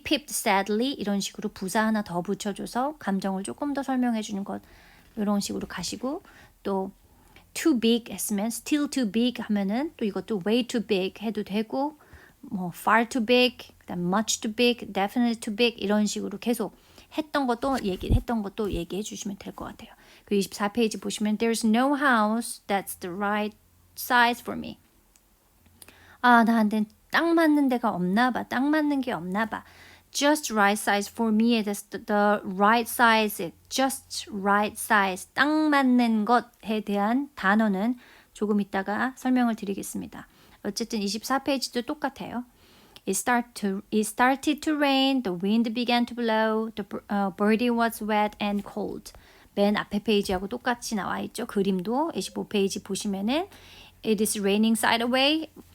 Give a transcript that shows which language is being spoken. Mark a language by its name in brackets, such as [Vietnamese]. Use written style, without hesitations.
[Korean] sadly 이런 식으로 부사 하나 더 붙여줘서 감정을 조금 더 설명해 주는 것 이런 식으로 가시고 또 too big 했으면 still too big 하면은 또 이것도 way too big 해도 되고 far too big, 그다음 much too big, definitely too big 이런 식으로 계속 했던 것도 얘기해 주시면 될 것 같아요. 그 24페이지 보시면 [English] There's no house that's the right size for me. [Korean] 나한테 딱 맞는 데가 없나 봐. 딱 맞는 게 없나 봐. [English] Just right size for me. That's the right size. Just right size. [Korean] 딱 맞는 것에 대한 단어는 조금 이따가 설명을 드리겠습니다. 어쨌든 24페이지도 똑같아요. [English] It started to rain. The wind began to blow. The birdie was wet and cold. [Korean] 맨 앞에 페이지하고 똑같이 나와 있죠. 그림도 25페이지 보시면은 [English] It is raining sideways.